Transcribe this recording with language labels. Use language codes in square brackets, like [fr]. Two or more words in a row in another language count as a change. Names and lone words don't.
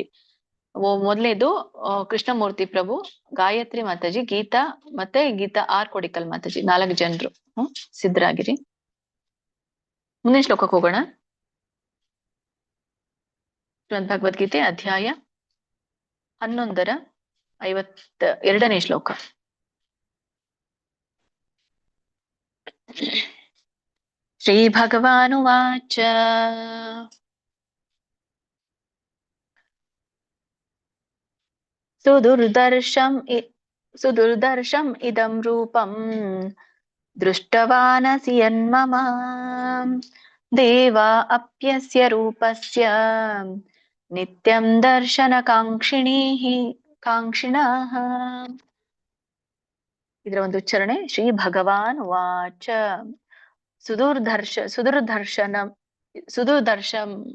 [kn] ಮೊದಲೇದು ಕೃಷ್ಣಮೂರ್ತಿ ಪ್ರಭು, ಗಾಯತ್ರಿ ಮಾತಾಜಿ, ಗೀತಾ ಮತ್ತೆ ಗೀತಾ ಆರ್ ಕೊಡಿಕಲ್ ಮಾತಾಜಿ. 4 ಜನರು ಸಿದ್ಧರಾಗಿರಿ. ಮುಂದಿನ ಶ್ಲೋಕಕ್ಕೆ ಹೋಗೋಣ. ಶ್ರೀಮದ್ ಭಗವದ್ಗೀತೆ ಅಧ್ಯಾಯ 11ರ 52ನೇ ಶ್ಲೋಕ. [sa] ಶ್ರೀ ಭಗವಾನುವಾಚ ಸುದುರ್ದರ್ಶಂ ಇದಂ ರೂಪಂ ದೃಷ್ಟವಾನಸಿ ಯನ್ಮಮ ದೇವಾ ಅಪ್ಯಸ್ಯ ರೂಪಸ್ಯ ನಿತ್ಯಂ ದರ್ಶನ ಕಾಂಕ್ಷಿಣಃ. [kn] ಇದರ ಒಂದು ಉಚ್ಚಾರಣೆ [sa] ಶ್ರೀ ಭಗವಾನ್ ವಾಚ ಸುದುರ್ದರ್ಶಂ.